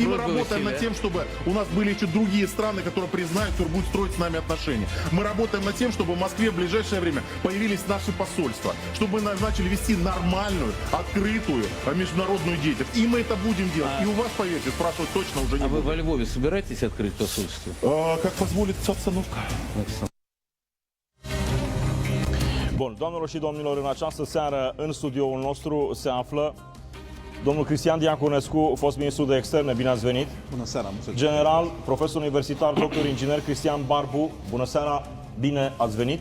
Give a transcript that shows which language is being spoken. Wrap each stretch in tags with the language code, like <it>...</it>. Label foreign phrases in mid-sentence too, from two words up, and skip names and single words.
<ru>и мы работаем над тем, чтобы у нас были еще другие страны, которые признают, которые будут строить с нами отношения. Мы работаем над тем, чтобы в Москве в ближайшее время появились наши посольства, чтобы мы начали вести нормальную, открытую международную деятельность. И мы это будем делать. И у вас, поверьте, спрашивают точно уже не А вы будут. во Львове собираетесь открыть посольство? Как позволит обстановка.</ru> <ro>Bun, doamnelor și domnilor, în această seară în studioul nostru se află domnul Cristian Diaconescu, fost ministru de externe. Bine ați venit! Bună seara, mulțumesc! General, profesor universitar, doctor inginer Cristian Barbu. Bună seara! Bine ați venit!</ro>